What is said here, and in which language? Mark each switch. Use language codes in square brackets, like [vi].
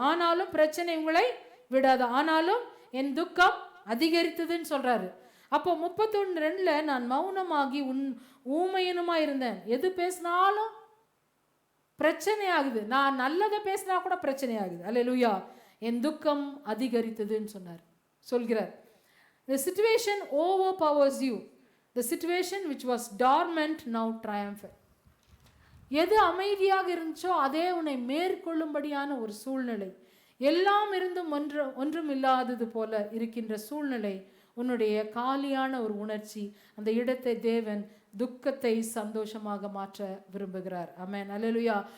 [ta] ஆனாலும் பிரச்சனை உங்களை விடாது, ஆனாலும் என் துக்கம் அதிகரித்ததுன்னு சொல்றாரு. அப்போ 31:2 நான் மௌனமாகி ஊமையனுமா இருந்தேன். எது பேசினாலும் பிரச்சனை ஆகுது, நான் நல்லதை பேசினா கூட பிரச்சனை ஆகுது. அல்லேலூயா. என் துக்கம் அதிகரித்ததுன்னு சொல்கிறார். [en] The situation overpowers you. The situation which was dormant now triumphant. [ta] எது அமைதியாக இருந்துச்சோ அதே உன்னை மேற்கொள்ளும்படியான ஒரு சூழ்நிலை, எல்லாம் இருந்தும் ஒன்றும் இல்லாதது போல இருக்கின்ற சூழ்நிலை, உன்னுடைய காலியான ஒரு உணர்ச்சி, அந்த இடத்தை தேவன் துக்கத்தை சந்தோஷமாக மாற்ற விரும்புகிறார். ஆமென். அல்லேலூயா.